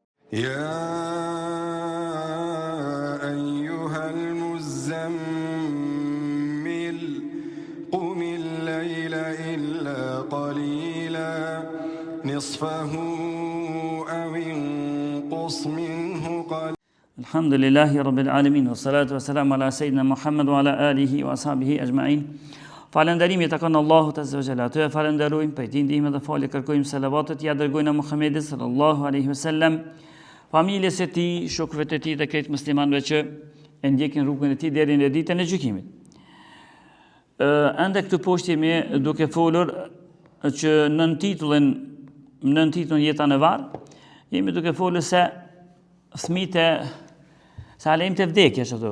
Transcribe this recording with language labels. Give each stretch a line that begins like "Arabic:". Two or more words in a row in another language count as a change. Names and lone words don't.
Arabic: يا أيها المزمل قم الليل إلا قليلا نصفه أو انقص منه قليلا. الحمد لله رب العالمين والصلاة والسلام على سيدنا محمد وعلى آله وأصحابه أجمعين.
Albanian: Falënderimi takon Allahut
Arabic: عز وجل.
Albanian: Atë falenderojmë, për ti ndihmë dhe falë kërkojmë, selavatet ja dërgojnë Muhamedit
Arabic: صلى الله عليه وسلم,
Albanian: familjes së tij, shokëve të tij dhe krejt muslimanëve që e ndjekin rrugën e tij deri në ditën e gjykimit. Ende këtu poshtë jemi duke folur që nën titullin Jeta në varr, jemi duke folur se fëmijët sa lejmë të vdekjes ato.